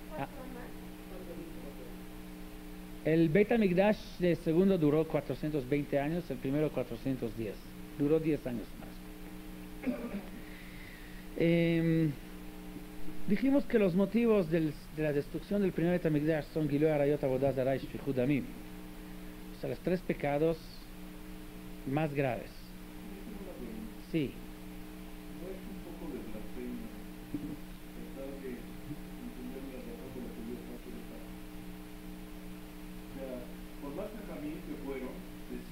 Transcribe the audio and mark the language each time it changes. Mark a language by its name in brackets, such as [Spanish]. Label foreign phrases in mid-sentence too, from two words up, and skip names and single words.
[Spanish] El Beit HaMikdash del segundo duró 420 años, el primero 410. Duró 10 años más. Dijimos que los motivos de la destrucción del primer Beit HaMikdash son [Hebrew] גילוי עריות עבודה זרה [Spanish] y [Hebrew] שפיכות דמים. [Spanish] O sea, los tres pecados más graves. Sí. ¿No es un poco de blasfemia tratar de entender la razón por la que Dios hace el pecado? O sea, por más pensamientos que fueron, decir